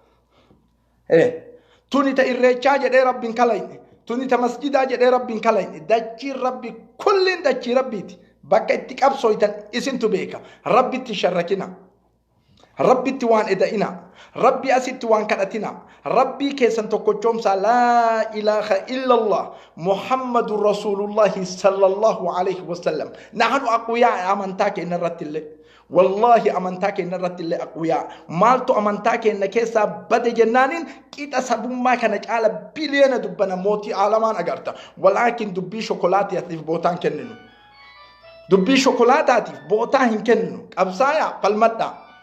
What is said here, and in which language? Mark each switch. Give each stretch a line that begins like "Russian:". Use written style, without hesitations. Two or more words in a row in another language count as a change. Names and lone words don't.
Oromo: tunita irreechaa jedhee rabbiin kalayne tunita masjidaa jedhee rabbiin kalayne dachii rabbi kullin dachii rabbiiti bakka itti qabsooytan isintu beeka rabbitti sharrakina rabbitti waan eda'ina rabbi asitti waan kadhatina rabbii keessan tokkochoomsaa laa
Arabic: إله إلا الله محمد رسول الله صلى الله عليه وسلم نحن أقوياء
Oromo: amantaa keenya irrattillee wallahi amantaa keenya irrattillee aqwiyaa maaltu amantaa keenya keessaa bade jennaanin qixa sabummaa kana caala biliyoona dubbana mootii aalamaan agarta walaakin dubbii shokolaataatiif bootaan kenninu dubbii shokolaataatiif bootaa hin kenninu qabsaayaa falmadhaa